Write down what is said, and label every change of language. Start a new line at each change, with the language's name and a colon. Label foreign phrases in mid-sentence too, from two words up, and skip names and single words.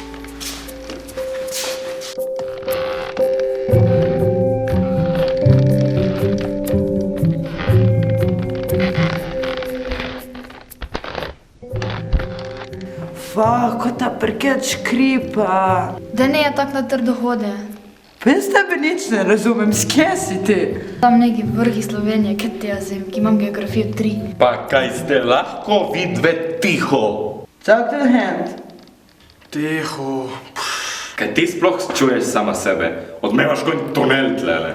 Slovenian: Ko ta parket škripa. Da ne je tak na trdo hode. Pa jaz tebe nič ne razumem, skje si ti? Tam neki vrhi Slovenije, kaj te jaz vem, ki imam geografijo 3. Pa kaj ste lahko vidve tiho?
English: Talk to the hand.
Slovenian: Tiho. Kaj ti sploh čuješ sama sebe? Odmevaš kot tunel tlele.